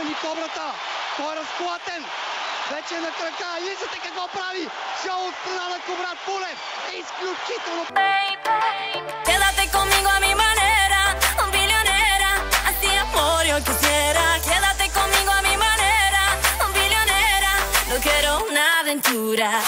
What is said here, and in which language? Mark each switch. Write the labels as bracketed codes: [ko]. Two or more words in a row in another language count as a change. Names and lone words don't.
[bg] добрата. Той е разклатен. Вече е на крака. Виждате какво прави. Шоу от страна на Кубрат Пулев. Изключително. [es] Quédate conmigo a mi manera, billonera. Así amor yo quisiera. Quédate conmigo a mi manera, billonera. No quiero una aventura.